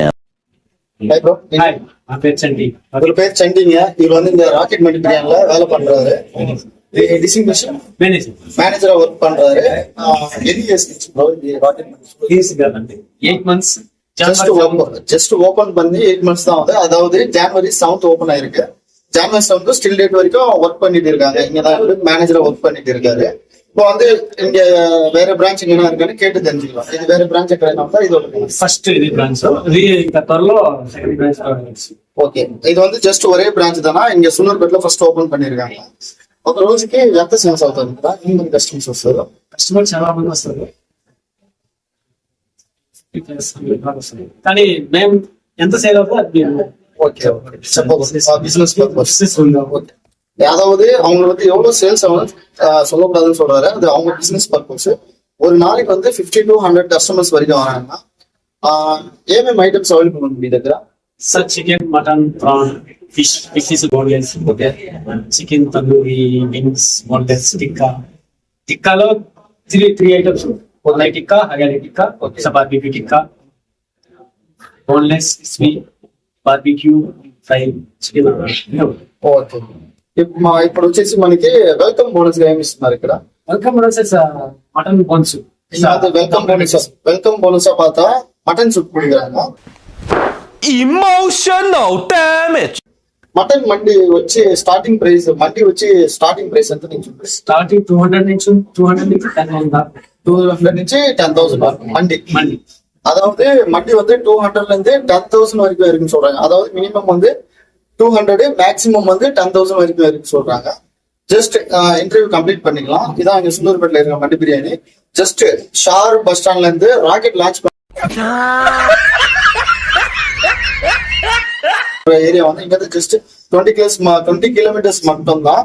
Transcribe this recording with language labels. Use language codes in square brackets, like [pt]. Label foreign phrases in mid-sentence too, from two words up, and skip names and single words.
[en] Hi bro. Hi, my பேர் சண்டி. [ta] அதுல பேர் சண்டிங்க. இவர் வந்து இந்த ராக்கெட் மண்டி பிரியாணில வேலை பண்றாரு. டிசிங்னேஷன் மேனேஜரா ஒர்க் பண்றாரு. எது [en] years bro [ta] இந்த ராக்கெட் மண்டி? [en] He's got 8 months. just open [ta] பண்ணி [en] 8 months [ta] தான் வந்து, அதாவது January 7th ஓபன் ஆயிருக்கு. January 7th [en] still date [ta] வரைக்கும் ஒர்க் பண்ணிட்டு இருக்காங்க. இங்க தான் மேனேஜரா ஒர்க் பண்ணிட்டு இருக்காரு. இப்போ வந்து இங்க வேற பிரான்ச் என்ன இருக்குன்னு கேட்டு தெரிஞ்சுக்கலாம். இது வேற பிரான்ச் கிடையாது, இது ஃபர்ஸ்ட் இது பிரான்ச். இது கத்தார்ல செகண்ட் பிரான்ச். ஓகே, இது வந்து ஜஸ்ட் ஒரே பிரான்ச் தானா? இங்க சூலூர்பேட்ல [en] first open [ta] பண்ணிருக்காங்க. [te] ఒక రోజుకి ఎంత సేల్స్ అవుతుంది కదా? ఎన్ని కస్టమర్స్ వస్తారు? కస్టమర్స్ చాలా మంది వస్తారు, కానీ మేము ఎంత సేల్ అవుతుందో అది [ta] ஓகே [en] business purpose. [ta] அதாவது அவங்க வந்து எவ்வளவு சேல்ஸ் ஆகும் சொல்லக்கூடாதுன்னு சொல்றாரு. அது அவங்க [en] business purpose. [ta] ஒரு நாளைக்கு வந்து [en] 50 to 100 customers [ta] வரைக்கும் வராங்கன்னா [te] ఏమేమి ఐటమ్స్ అవైలబుల్ ఉంది మీ దగ్గర? సార్ చికెన్, మటన్, ప్రాన్, ఫిష్ ఇస్ బోన్లెస్, ఓకే, చికెన్ తందూరి, వింగ్స్, బోన్లెస్, టిక్కాలో [en] three items. [te] పొంగల్ టిక్కా, హగాలి టిక్కా, బార్బిక్యూ టిక్కా, బోన్లెస్, క్రిస్పీ, బార్బిక్యూ, [en] fry chicken. [te] ఓకే, ఇప్పుడు వచ్చేసి మనకి [en] welcome bonus [te] గా ఏమి ఇస్తున్నారు ఇక్కడ? [en] welcome bonus mutton bones. welcome bonus [ta] பார்த்தா மட்டன் சூப் கொடுக்குறாங்க. [en] Emotional damage. [te] మటన్ మండి వచ్చి [en] starting price [te] ఎంత నుంచి? స్టార్టింగ్ 200 నుంచి 10,000 దాకా. 200 నుంచి 10,000 మండి. [ta] அதாவது மண்டி வந்து 200ல இருந்து 10,000 வரைக்கும் இருக்குன்னு சொல்றாங்க. அதாவது மினிமம் வந்து 200, மேக்ஸிமம் வந்து 10,000 வரைக்கும் இருக்குன்னு சொல்றாங்க. [en] just interview complete [ta] பண்ணிக்கலாம். இதான் இங்க சூலூர்பேட்ல இருக்க மண்டி பிரியாணி. [en] just Shar bus stand [ta] இருந்து [en] rocket launch area [ta] வந்து இங்க வந்து [en] just 20 kilometers [ta] மட்டும் தான்.